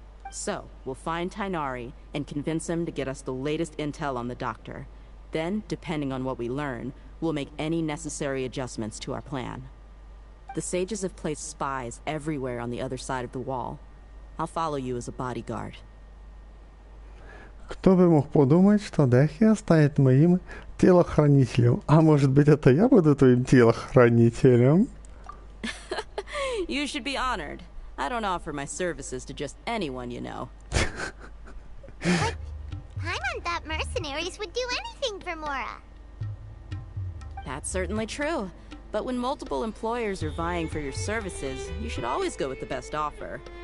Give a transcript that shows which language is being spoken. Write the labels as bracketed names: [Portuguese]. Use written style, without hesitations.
[English] So, we'll find Tainari and convince him to get us the latest intel on the Doctor. Then, depending on what we learn, we'll make any necessary adjustments to our plan. The sages have placed spies everywhere on the other side of the wall. I'll follow you as a bodyguard. [Russian] Кто бы мог подумать, что Дехия станет моим телохранителем? А может быть, это я буду твоим телохранителем? [English] You should be honored. I don't offer my services to just anyone you know. But Paimon thought mercenaries would do anything for Mora. That's certainly true. But when multiple employers are vying for your services, you should always go with the best offer.